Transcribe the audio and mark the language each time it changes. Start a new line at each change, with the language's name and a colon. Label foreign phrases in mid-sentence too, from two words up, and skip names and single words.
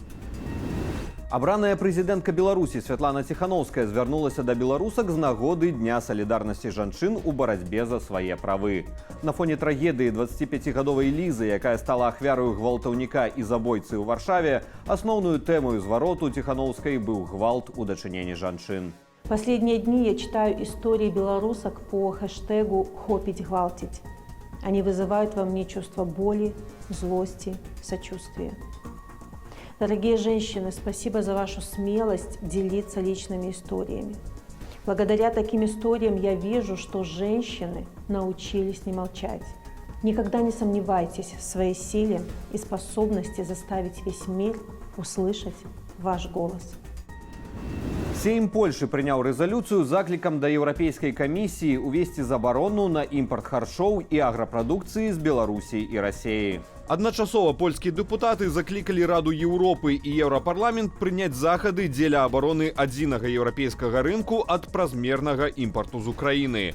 Belarusian: Абраная прэзідэнтка Беларусі Святлана Ціхановская звярнулася да беларусак з нагоды Дня салідарнасці жанчын у барацьбе за свае правы. На фоне трагедыі 25-гадовай Лізы, якая стала ахвяраю гвалтаўніка і забойцы ў Варшаве, асноўную тэмою звароту Ціхановскай быў гвалт у дачыненні жанчын.
Russian: Последние дни я читаю истории белорусок по хэштегу «Хопить гвалтить». Они вызывают во мне чувство боли, злости, сочувствия. Дорогие женщины, спасибо за вашу смелость делиться личными историями. Благодаря таким историям я вижу, что женщины научились не молчать. Никогда не сомневайтесь в своей силе и способности заставить весь мир услышать ваш голос.
Belarusian: Сейм Польшы прыняў рэзалюцыю з заклікам да Еўрапейскай камісіі увесці забарону на імпарт харчоў і аграпрадукцыі з Беларусі і Расіі. Адначасова польскія дэпутаты заклікалі Раду Еўропы і Еўрапарламент прыняць захады дзеля абароны адзінага еўрапейскага рынку ад празмернага імпарту з Украіны.